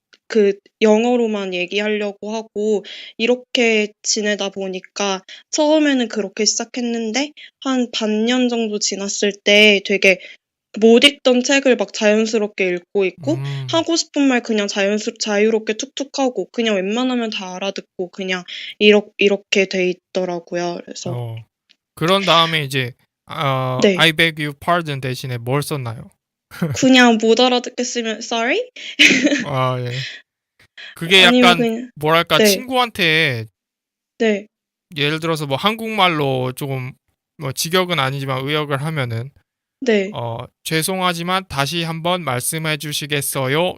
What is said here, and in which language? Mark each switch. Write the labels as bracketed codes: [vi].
[ko] 그 영어로만 얘기하려고 하고 이렇게 지내다 보니까 처음에는 그렇게 시작했는데 한 반년 정도 지났을 때 되게 못 읽던 책을 막 자연스럽게 읽고 있고 하고 싶은 말 그냥 자유롭게 툭툭하고 그냥 웬만하면 다 알아듣고 그냥 이렇게 돼 있더라고요. 그래서 그런 다음에 이제 네. [en] I beg you pardon [ko] 대신에 뭘 썼나요? 그냥 못 알아듣겠으면 [en] sorry? [ko] 아, 예. 그게 아니면 약간 그냥 뭐랄까 네. 친구한테 네. 예를 들어서 뭐 한국말로 조금 뭐 직역은 아니지만 의역을 하면은 네. 죄송하지만 다시 한번 말씀해 주시겠어요?